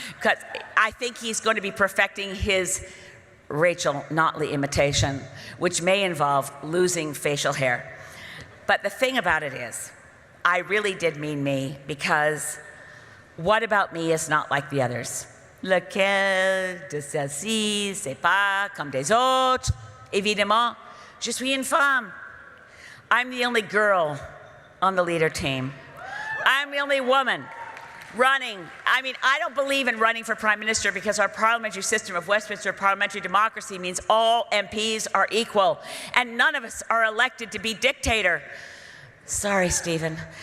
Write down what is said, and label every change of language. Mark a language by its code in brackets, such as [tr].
[en] Because I think he's going to be perfecting his Rachel Notley imitation, which may involve losing facial hair. But the thing about it is, I really did mean me, because what about me is not like the others? [fr] Lequel de celles-ci, c'est pas comme des autres. Évidemment, je suis une femme. [en] I'm the only girl on the leader team. I'm the only woman running. I mean, I don't believe in running for prime minister because our parliamentary system of Westminster parliamentary democracy means all MPs are equal and none of us are elected to be dictator. Sorry, Stephen.